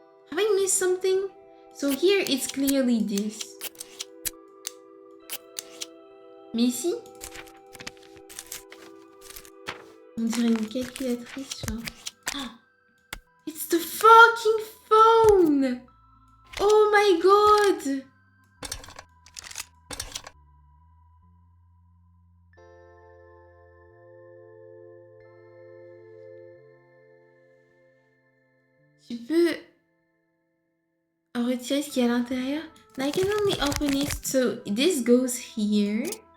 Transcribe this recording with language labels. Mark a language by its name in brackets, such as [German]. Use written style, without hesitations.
[English] Have I missed something? So here it's clearly this. [French] Mais ici, on dirait une calculatrice, genre. [English] Oh, it's the fucking phone! Oh my god! [French] Tu peux retirer ce qu'il y a à l'intérieur. [English] Now I can only open it, so this goes here.